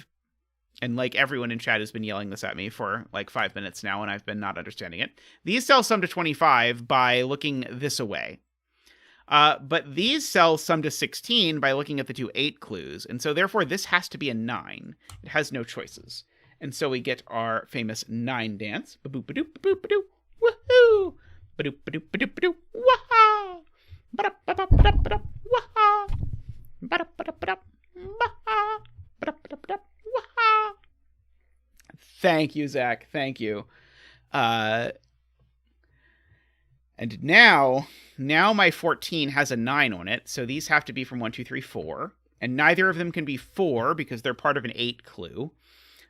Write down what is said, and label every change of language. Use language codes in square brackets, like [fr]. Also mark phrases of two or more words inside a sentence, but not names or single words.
[en] And like everyone in chat has been yelling this at me for like 5 minutes now, and I've been not understanding it. These cells sum to 25 by looking this away. But these cells sum to 16 by looking at the 2 8 clues. And so therefore this has to be a 9. It has no choices. And so we get our famous 9 dance. Ba-boop-ba-doop-ba-doop-ba-doo. Woohoo! Ba-doop-ba-doop-ba-doop-ba-doo. Wah-ha! Ba-da-ba-da-ba-da-ba-da. Wah-ha! Ba-da-ba-da-ba-da. Wah-ha! Ba-da-ba-da-ba-da. Wah-ha! Thank you, Zach. Thank you. And now my 14 has a 9 on it, so these have to be from 1, 2, 3, 4. And neither of them can be 4 because they're part of an 8 clue.